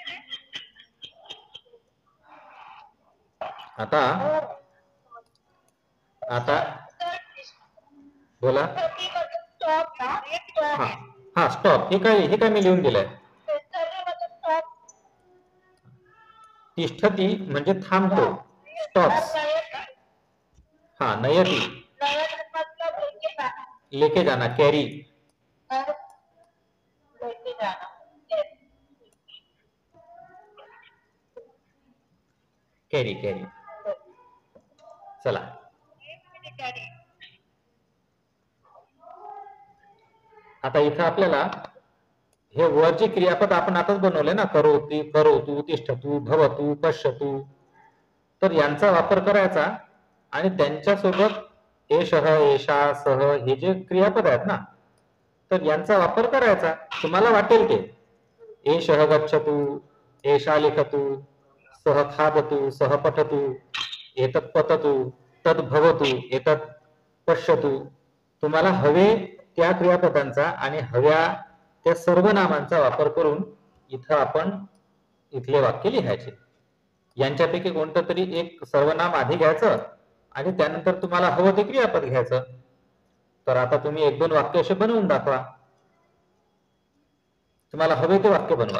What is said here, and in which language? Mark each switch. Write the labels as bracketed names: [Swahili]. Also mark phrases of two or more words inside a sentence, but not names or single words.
[Marathi] आता आता बोला. स्टॉप ना, हे स्टॉप. हा हा, स्टॉप. हे काय मी लिहून दिलंय. स्टॉप. तिष्ठती म्हणजे थांबतो, स्टॉप्स. [Hindi] हा, नयती लेके जाना, [Marathi] कॅरी. कॅरी कॅरी. चला, आता इथं आपल्याला हे वरचे क्रियापद आपण आताच बनवले ना, [Sanskrit] करोती, करोतु, तिष्ठतु, भवतु, पश्यतु. [Marathi] तर यांचा वापर करायचा आणि त्यांच्यासोबत [Sanskrit] एषः, एषा, सह [Marathi] हे जे क्रियापद आहेत ना, तर यांचा वापर करायचा. तुम्हाला वाटेल ते [Sanskrit] एषः गच्छतु, एषा लिखतु, सः खादतु, सः पठतु, एतत् पततु, तद् भवतु, एतत् पश्यतु. [Marathi] तुम्हाला हवे त्या क्रियापदांचा आणि हव्या त्या सर्वनामांचा वापर करून इथं आपण इथले वाक्य लिहायचे. यांच्यापैकी कोणतं तरी एक सर्वनाम आधी घ्यायचं आणि त्यानंतर तुम्हाला हवं ते क्रियापद घ्यायचं. तर आता तुम्ही 1-2 वाक्य असे बनवून दाखवा. तुम्हाला हवे ते वाक्य बनवा.